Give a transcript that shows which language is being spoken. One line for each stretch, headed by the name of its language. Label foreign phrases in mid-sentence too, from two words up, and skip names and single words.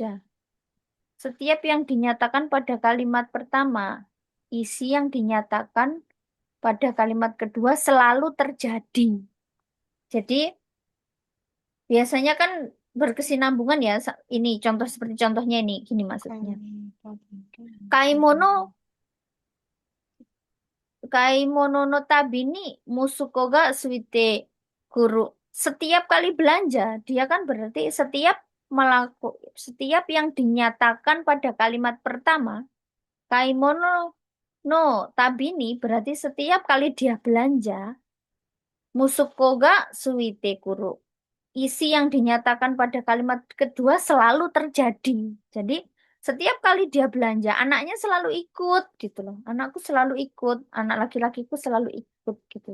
Indonesian: Setiap yang dinyatakan pada kalimat pertama, isi yang dinyatakan pada kalimat kedua selalu terjadi. Jadi biasanya kan berkesinambungan ya. Ini contoh seperti contohnya ini, gini maksudnya.
Japanese: 買い物 買い物のたびに息子がついてくる.
Indonesian: Setiap kali belanja, dia kan berarti setiap yang dinyatakan pada kalimat pertama,
Japanese: 買い物のたびに
Indonesian: berarti setiap kali dia belanja,
Japanese: 息子がついてくる.
Indonesian: Isi yang dinyatakan pada kalimat kedua selalu terjadi. Jadi Setiap kali dia belanja, anaknya selalu ikut gitu loh. Anakku selalu ikut, anak laki-lakiku selalu ikut gitu.